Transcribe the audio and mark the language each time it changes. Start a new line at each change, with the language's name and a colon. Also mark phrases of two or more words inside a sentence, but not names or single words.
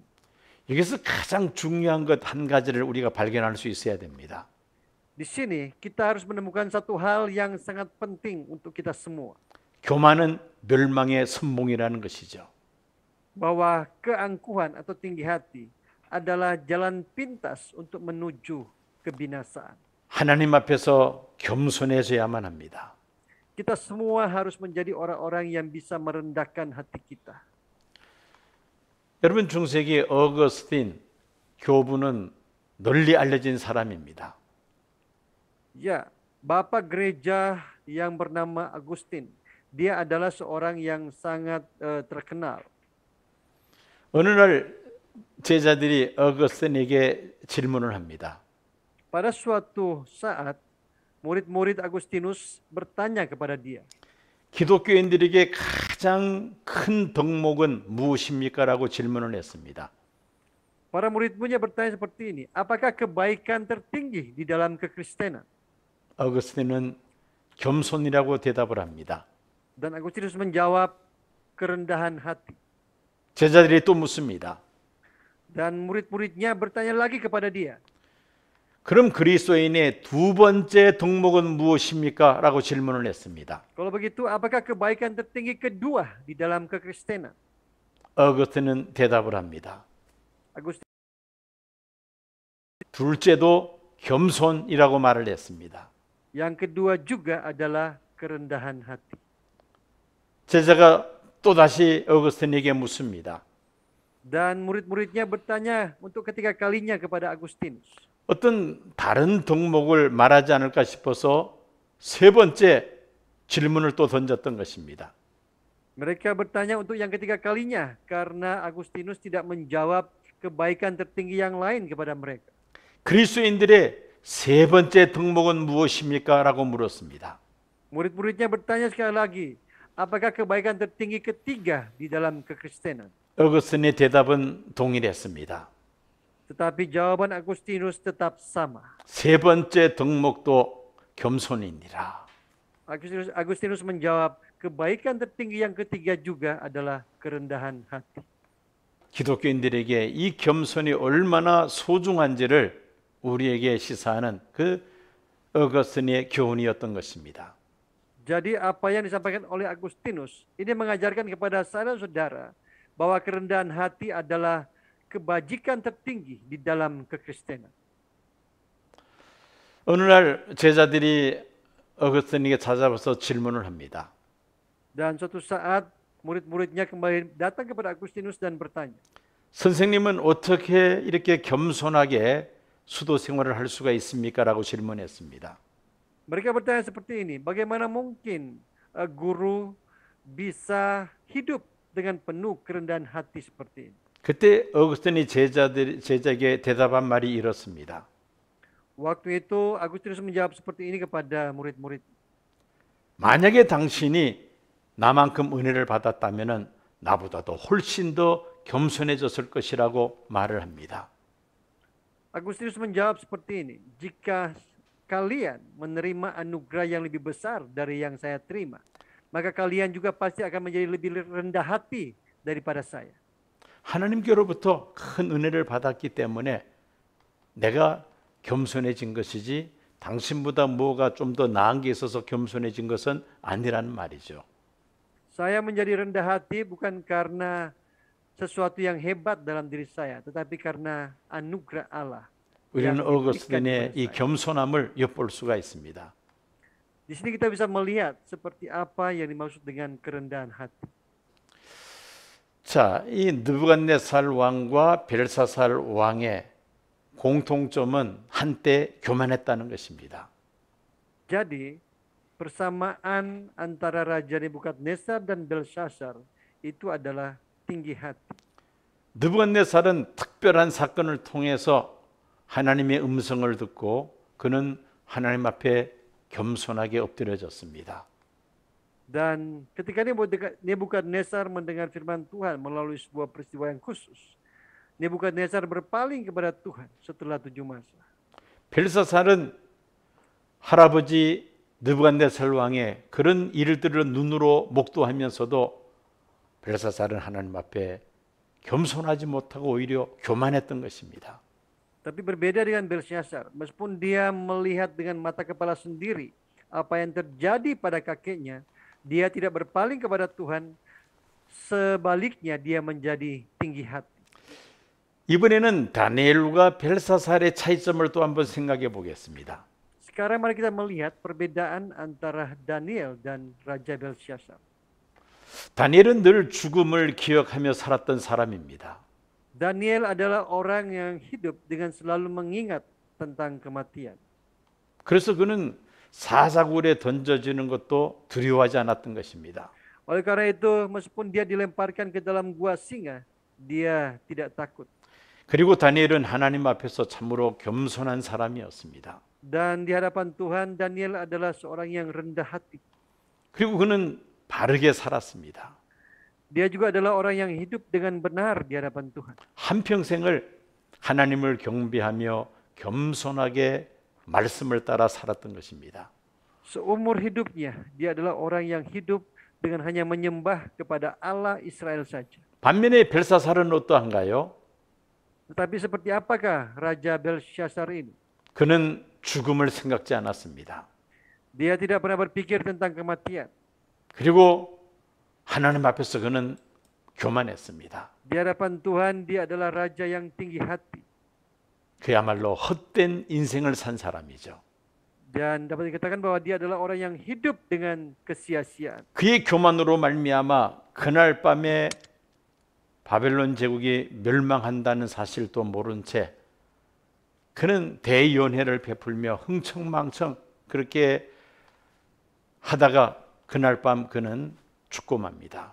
Korean: 여기서 가장 중요한 것 한 가지를 우리가 발견할 수 있어야 됩니다.
Indonesian: Di sini kita harus menemukan satu hal yang sangat penting untuk kita semua.
Korean: 교만은 멸망의 선봉이라는 것이죠.
Indonesian: Bahwa keangkuhan atau tinggi hati adalah jalan pintas untuk menuju kebinasaan.
Korean: 하나님 앞에서 겸손해져야만 합니다.
Indonesian: Kita semua harus menjadi orang-orang yang bisa merendahkan hati kita.
Korean: 여러분 중세기 어거스틴 교부는 널리 알려진 사람입니다.
Indonesian: Ya, Bapak gereja yang bernama Agustin, dia adalah seorang yang sangat terkenal.
Korean: 어느 날 제자들이 어거스틴에게 질문을 합니다.
Indonesian: Pada suatu saat, murid-murid Agustinus bertanya kepada dia,
Korean: 기독교인들에게 가장 큰 덕목은 무엇입니까? 라고 질문을 했습니다.
Indonesian: para murid-muridnya bertanya seperti ini, apakah kebaikan tertinggi di dalam kekristenan?
Korean: 어거스틴은 겸손이라고 대답을 합니다.
Indonesian: Dan Agustinus menjawab, kerendahan hati.
Korean: 제자들이 또 묻습니다.
Indonesian: Dan murid-muridnya bertanya lagi kepada dia,
Korean: 그럼 그리스도인의 두 번째 덕목은 무엇입니까? 라고 질문을 했습니다.
Indonesian: kalau begitu apakah kebaikan tertinggi kedua di dalam kekristenan?
Korean: 어거스틴은 대답을 합니다.
Indonesian: Agustinus
Korean: 둘째도 겸손이라고 말을 했습니다.
Indonesian: yang kedua juga adalah kerendahan hati.
Korean: 제자가 또다시 어거스틴에게 묻습니다.
Indonesian: Dan murid-muridnya bertanya untuk ketiga kalinya kepada Agustinus.
Korean: 어떤 다른 덕목을 말하지 않을까 싶어서 세 번째 질문을 또 던졌던 것입니다.
Indonesian: Mereka bertanya untuk yang ketiga kalinya karena Agustinus tidak menjawab kebaikan tertinggi yang lain kepada mereka.
Korean: 그리스도인들의 세 번째 덕목은 무엇입니까? 라고 물었습니다.
Indonesian: Murid-muridnya bertanya sekali lagi, apakah kebaikan tertinggi ketiga di dalam kekristenan?
Korean: 어거스틴의 대답은 동일했습니다.
Indonesian: Tetapi jawaban Agustinus tetap sama.
Korean: 세 번째 덕목도 겸손이니라.
Indonesian: Agustinus menjawab, kebaikan tertinggi yang ketiga juga adalah kerendahan hati.
Korean: 기독교인들에게 이 겸손이 얼마나 소중한지를 우리에게 시사하는 그 어거스틴의 교훈이었던 것입니다.
Indonesian: Jadi apa yang disampaikan oleh Agustinus ini mengajarkan kepada saudara-saudara bahwa kerendahan hati adalah kebajikan tertinggi di dalam kekristenan.
Korean: 어느 날 제자들이 어거스틴에게 찾아와서 질문을 합니다.
Indonesian: Dan suatu saat murid-muridnya kembali datang kepada Agustinus dan bertanya,
Korean: 선생님은 어떻게 이렇게 겸손하게 수도 생활을 할 수가 있습니까? 라고 질문했습니다.
Indonesian: mereka bertanya seperti ini, bagaimana mungkin guru bisa hidup dengan penuh kerendahan hati seperti ini?
Korean: 그때 어거스틴이 제자에게 대답한 말이 이렇습니다.
Indonesian: Waktu itu Agustinus menjawab seperti ini kepada murid-murid.
Korean: 만약에 당신이 나만큼 은혜를 받았다면 나보다도 훨씬 더 겸손해졌을 것이라고 말을 합니다.
Indonesian: Agustinus menjawab seperti ini, jika kalian menerima anugerah yang lebih besar dari yang saya terima, maka kalian juga pasti akan menjadi lebih rendah hati daripada saya.
Korean: 하나님께로부터 큰 은혜를 받았기 때문에 내가 겸손해진 것이지 당신보다 뭐가 좀 더 나은 게 있어서 겸손해진 것은 아니라는 말이죠.
Indonesian: Saya menjadi rendah hati bukan karena sesuatu yang hebat dalam diri saya, tetapi karena anugerah Allah.
Korean: 우리는
Indonesian: yang diberikan
Korean: 어거스틴의
Indonesian: kepada
Korean: 이
Indonesian: saya.
Korean: 겸손함을 엿볼 수가 있습니다.
Indonesian: Di sini kita bisa melihat seperti apa yang dimaksud dengan kerendahan hati.
Korean: 자, 이 느부갓네살 왕과 벨사살 왕의 공통점은 한때 교만했다는 것입니다.
Indonesian: Jadi, persamaan antara Raja Nebukadnezar dan Belshazzar itu adalah tinggi hati.
Korean: 느부갓네살은 특별한 사건을 통해서 하나님의 음성을 듣고 그는 하나님 앞에 겸손하게 엎드려졌습니다.
Indonesian: Dan ketika Nebukadnezar mendengar firman Tuhan melalui sebuah peristiwa yang khusus, Nebukadnezar berpaling kepada Tuhan setelah 7 masa.
Korean: 벨사살은 할아버지 느부갓네살 왕의 그런 일들을 눈으로 목도하면서도 벨사살은 하나님 앞에 겸손하지 못하고 오히려 교만했던 것입니다.
Indonesian: Tapi berbeda dengan Belsyazar, meskipun dia melihat dengan mata kepala sendiri apa yang terjadi pada kakeknya, dia tidak berpaling kepada Tuhan. Sebaliknya dia menjadi tinggi hati.
Korean: 이번에는 다니엘과 벨사살의 차이점을 또 한번 생각해 보겠습니다.
Indonesian: Sekarang mari kita melihat perbedaan antara Daniel dan Raja Belsyazar.
Korean: 다니엘은 늘 죽음을 기억하며 살았던 사람입니다.
Indonesian: Daniel adalah orang yang hidup dengan selalu mengingat tentang kematian.
Korean: 그래서 그는 사사굴에 던져지는 것도 두려워하지 않았던 것입니다.
Indonesian: Oleh karena itu, meskipun dia dilemparkan ke dalam gua singa, dia tidak takut.
Korean: 그리고 다니엘은 하나님 앞에서 참으로 겸손한 사람이었습니다.
Indonesian: Dan di hadapan Tuhan, Daniel adalah seorang yang rendah hati.
Korean: 그리고 그는 바르게 살았습니다.
Indonesian: Dia juga adalah orang yang hidup dengan benar di hadapan Tuhan.
Korean: 한평생을 하나님을 경배하며 겸손하게 말씀을 따라 살았던 것입니다.
Indonesian: Seumur hidupnya, dia adalah orang yang hidup dengan hanya menyembah kepada Allah Israel saja.
Korean: 반면에 벨사살은 어떠한가요?
Indonesian: Tetapi seperti apakah Raja Belsyazar ini?
Korean: 그는 죽음을 생각지 않았습니다.
Indonesian: Dia tidak pernah berpikir tentang kematian.
Korean: 그리고 하나님 앞에서 그는 교만했습니다.
Indonesian: Di hadapan Tuhan, dia adalah raja yang tinggi hati.
Korean: 그야말로 헛된 인생을 산 사람이죠.
Indonesian: Dan dapat dikatakan bahwa dia adalah orang yang hidup dengan kesia-siaan.
Korean: 그의 교만으로 말미암아 그날 밤에 바벨론 제국이 멸망한다는 사실도 모른 채 그는 대연회를 베풀며 흥청망청 그렇게 하다가 그날 밤 그는 죽고 맙니다.